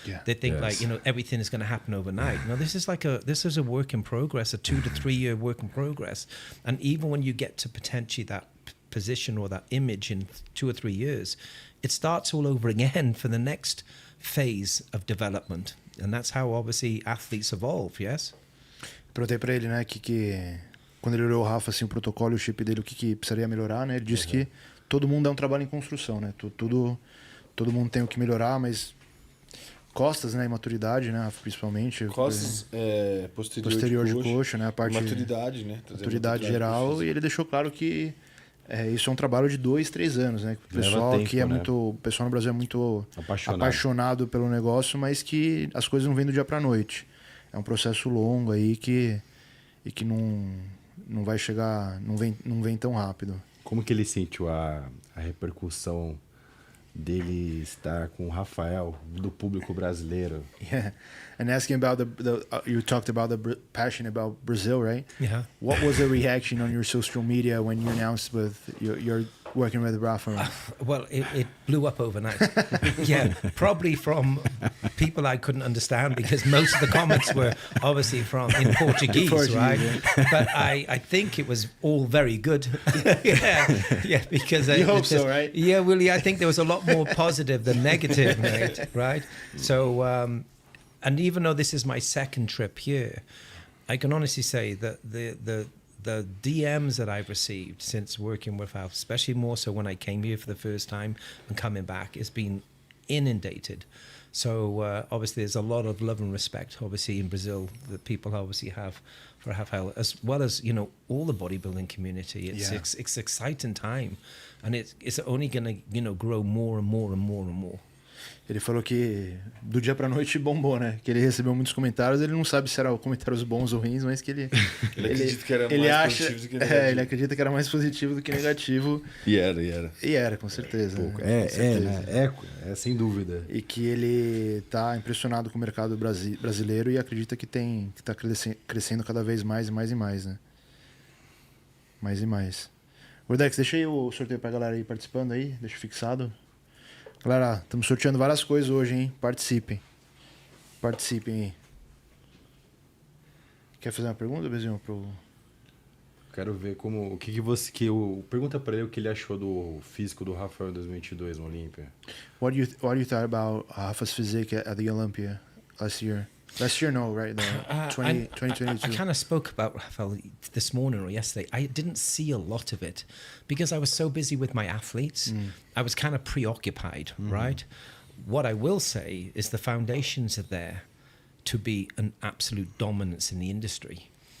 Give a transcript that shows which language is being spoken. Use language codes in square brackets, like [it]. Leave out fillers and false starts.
[en] They think like, you know, everything is going to happen overnight. No, this is a work in progress, a 2 to 3 year work in progress. And even when you get to potentially that position or that image in 2 or 3 years, it starts all over again for the next phase of development. And that's how obviously athletes evolve, yes? [pt] Perguntei pra ele, né, que quando ele olhou o Rafa, assim, o protocolo e o shape dele, o que precisaria melhorar, né? Ele disse que todo mundo é um trabalho em construção, né? Todo mundo tem o que melhorar, mas costas, né, e maturidade, né, principalmente. Costas, posterior de coxa, né, a parte maturidade, né? Maturidade geral, e ele deixou claro que isso é um trabalho de 2, 3 anos, né? O pessoal tempo, que é né? o pessoal no Brasil é muito apaixonado pelo negócio, mas que as coisas não vêm do dia pra noite. É um processo longo aí que não vai chegar, não vem tão rápido. Como que ele sentiu a repercussão dele estar com o Rafael, do público brasileiro? [en] Yeah, and asking about you talked about the passion about Brazil, right? Yeah. What was the reaction on your social media when you announced with you're working with Rafa? Well, it blew up overnight. Yeah, probably from people I couldn't understand, because most of the comments were obviously in Portuguese, right? But I think it was all very good. yeah, because you hope so, right? Yeah, Willie, I think there was a lot more positive than negative, mate, right? So, and even though this is my second trip here, I can honestly say that the DMs that I've received since working with Alf, especially more so when I came here for the first time and coming back, has been inundated. So obviously there's a lot of love and respect, obviously, in Brazil that people obviously have for Rafael, as well as, you know, all the bodybuilding community. It's exciting time, and it's only going to, you know, grow more and more and more and more. [pt] Ele falou que do dia pra noite bombou, né? Que ele recebeu muitos comentários, ele não sabe se eram comentários bons ou ruins, mas que ele acredita que era mais positivo do que negativo. Ele acredita que era mais positivo do que negativo. E era. E era, com certeza. É sem dúvida. E que ele tá impressionado com o mercado brasileiro e acredita que tá crescendo cada vez mais e mais e mais, né? Mais e mais. Gordex, deixa aí o sorteio pra galera aí participando aí, deixa fixado. Galera, estamos sorteando várias coisas hoje, hein? Participem. Participem aí. Quer fazer uma pergunta, Bezinho? Quero ver como... pergunta pra ele o que ele achou do físico do Rafael em 2022 no Olímpia. [en] What do you thought about Rafa's physique at the Olympia last year? Last year, no, right? 2022. I kind of spoke about Rafael this morning or yesterday. I didn't see a lot of it because I was so busy with my athletes. I was kind of preoccupied, right? What I will say is the foundations are there to be an absolute dominance in the industry.